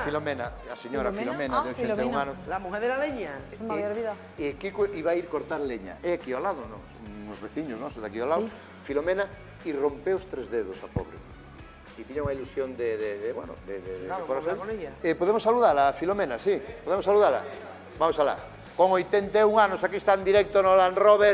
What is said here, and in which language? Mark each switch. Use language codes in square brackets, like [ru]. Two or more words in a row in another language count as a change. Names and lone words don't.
[gl] Filomena, a señora Filomena, de 81 Filomena. anos. [es] La mujer de la leña. Me había olvidado. [gl] E Kiko iba a ir cortar leña. É aquí ao lado, nos veciños, non? Daqui ao lado. Filomena, e rompeu os 3 dedos, a pobre. E tiña unha ilusión bueno, de [es] Claro, con ella. [gl] podemos saludala, Filomena, sí? Podemos saludala? Vamos alá. Con 81 anos, aquí está en directo no Land Rover.